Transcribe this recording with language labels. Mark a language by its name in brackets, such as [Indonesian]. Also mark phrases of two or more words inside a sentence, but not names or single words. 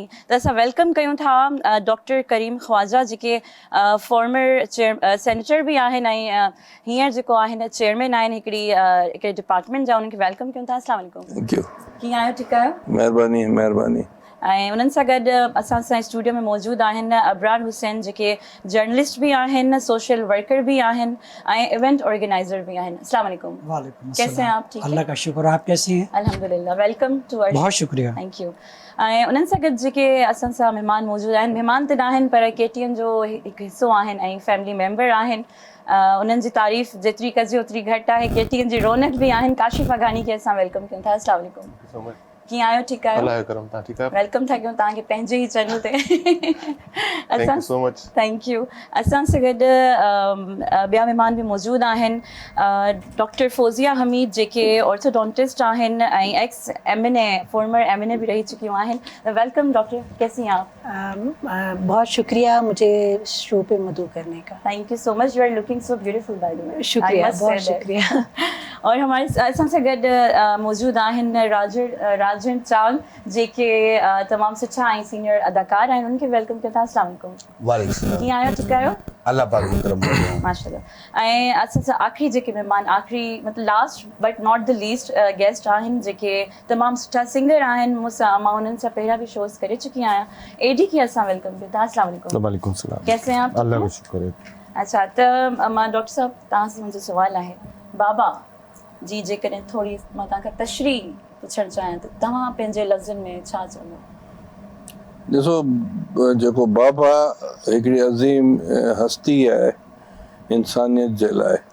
[Sindhi] त असां वेलकम कयूं था डॉक्टर करीम ख्वाजा, जेके [English] former senator [Sindhi] बि आहिनि ऐं हींअर जेको आहिनि चेयरमैन आहिनि हिकिड़े डिपार्टमेंट जा। उन्हनि खे वेलकम कयूं था। [Arabic] السلام عليكم. [English] Thank you. [Sindhi] कीअं आहियो? ठीकु आहियो? महिरबानी महिरबानी। ऐं उन्हनि सां गॾु असां सां स्टूडियो में मौजूदु आहिनि अबरार हुसैन, जेके जर्नलिस्ट बि आहिनि, [English] social worker [Sindhi] भी आहिनि ऐं [English] event organizer [Sindhi] भी आहिनि। [Arabic] السلام عليكم. वालेकुम [Urdu] कैसे हैं आप? ठीक है, अल्लाह का शुक्र। आप कैसी हैं? [English] अल्हम्दुलिल्लाह। Welcome to our. [Urdu] बहुत शुक्रिया। [English] Thank you. [Sindhi] ऐं उन्हनि सां गॾु जेके असां सां महिमान मौजूदु आहिनि, महिमान त न आहिनि पर केटीएन जो हिकु हिसो आहिनि ऐं [English] family member [Sindhi] आहिनि। उन्हनि जी तारीफ़ जेतिरी कजे ओतिरी घटि आहे। केटीएन जी रौनक बि आहिनि। काशिफ़ अगानी खे असां वेलकम कयूं था। [Arabic] السلام عليكم. [Sindhi] कीअं आहियो? ठीकु आहियो? अल्लाह जो करम, तव्हां ठीकु आहियो? वेलकम था कयूं तव्हांखे पंहिंजे ई चैनल ते। [English] Thank you so much. Thank you. [Sindhi] असां सां गॾु ॿिया महिमान बि मौजूदु आहिनि। डॉक्टर फौज़िया हमीद, जेके ऑर्थोडोंटिस्ट आहिनि ऐं एक्स MNA, फॉर्मर MNA भी रही चुकियूं आहिनि। [Urdu] वेलकम डॉक्टर, कैसी हैं आप? बहुत शुक्रिया मुझे शो पे मदऊ करने का। [English] Thank you so much. You are looking so beautiful by the way. [Urdu] शुक्रिया, बहुत शुक्रिया। और हमारे [Sindhi] असां सां गॾु मौजूदु आहिनि राजन चाल, जेके तमामु सुठा ऐं सीनियर अदाकार आहिनि। उनखे वेलकम कयूं था। [Arabic] السلام عليكم. वालेकुम। [Sindhi] कीअं आहियो? ठीकु आहियो? अल्लाह पाक जो करम है। माशाल्लाह। ऐं असां सां आख़िरी जेके महिमान, आख़िरी मतिलबु [English] last but not least [Sindhi] गेस्ट आहिनि, जेके तमामु सुठा सिंगर आहिनि। मां उन्हनि सां पहिरियां बि शोज़ करे चुकी आहियां। एडी खे असां वेलकम कयूं था। [Arabic] السلام عليكم. وعليكم سلام. [Urdu] कैसे हैं आप? अल्लाह का शुक्र है। अच्छा, [Sindhi] त मां डॉक्टर साहब तव्हां सां मुंहिंजो सुवालु आहे, बाबा जी जेकॾहिं थोरी मां तव्हांखां तशरीह पुछणु चाहियां त तव्हां पंहिंजे लफ़्ज़नि में छा चवंदव? ॾिसो, जेको बाबा हिकिड़ी अज़ीम हस्ती आहे इंसानियत जे लाइ।